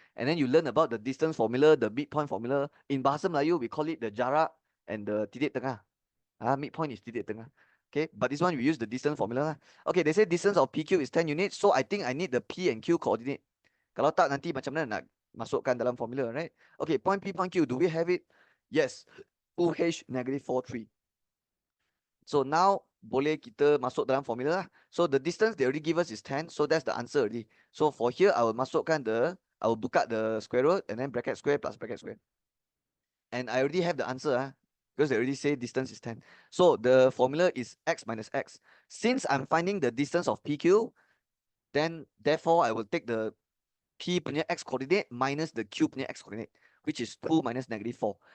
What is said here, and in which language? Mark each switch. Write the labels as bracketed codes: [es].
[en] And then you learn about the distance formula, the midpoint formula. In Bahasa Melayu, we call it the jarak and the titik tengah. Midpoint is titik tengah. Okay, but this one we use the distance formula lah. Okay, they say distance of PQ is 10 units, so I think I need the P and Q coordinate. [ms] Kalau tak nanti macam mana nak masukkan dalam formula, [en] right? Okay, point P, point Q, do we have it? Yes, 2H negative 4, 3. So now [ms] boleh kita masuk dalam formula lah. [en] So the distance they already give us is 10. So that's the answer already. So for here, I will masukkan I will buka the square root and then bracket square plus bracket square. And I already have the answer because they already say distance is 10. So the formula is x minus x. Since I'm finding the distance of PQ, then therefore I will take the P punya x coordinate minus the Q punya x coordinate, which is 2 minus negative 4.